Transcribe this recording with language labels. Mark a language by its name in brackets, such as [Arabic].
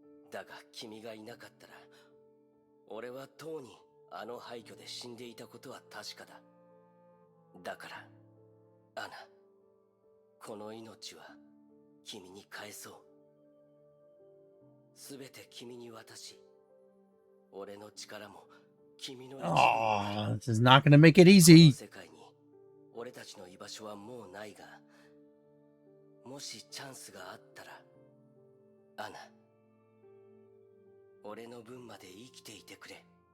[Japanese] だが君がいなかったら、俺はとうにあの廃墟で死んでいたことは確かだ。だから、アナ、この命は君に返そう。すべて君に渡し、俺の力も君の一部 [English] Oh, this is not going to make it easy. [Japanese] 世界に俺たちの居場所はもうないが、もしチャンスがあったら、アナ、俺の分まで生きていてくれ。